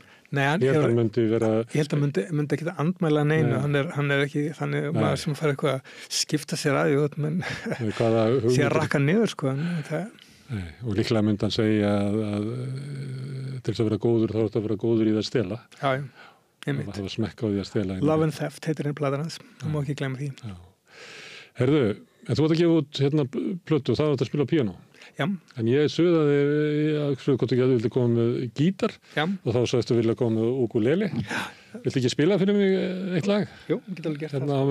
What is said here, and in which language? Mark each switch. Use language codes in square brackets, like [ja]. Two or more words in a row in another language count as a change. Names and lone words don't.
[is] Nei, ég held að myndi ekki að andmæla neinu, hann er ekki þannig maður sem fara eitthvað að skipta sér að menn sé að rakka niður sko. Nei, og líklega myndi hann segja að til þess að vera góður þá er þetta að vera góður í það að stela. Já, einmitt. Það var smekk á því að stela. Love and Theft heitir platan hans, þú má ekki glemma því. Já. Herðu, en þú átt að gefa út plötu og það átt að spila piano. Já. En ég suðaði hvort ekki að þú vildi koma með gítar og þá sagðist þú vilja koma með ukulele. Já. Viltu ekki spila fyrir mig eitt lag? Jú, ég get alveg gert það.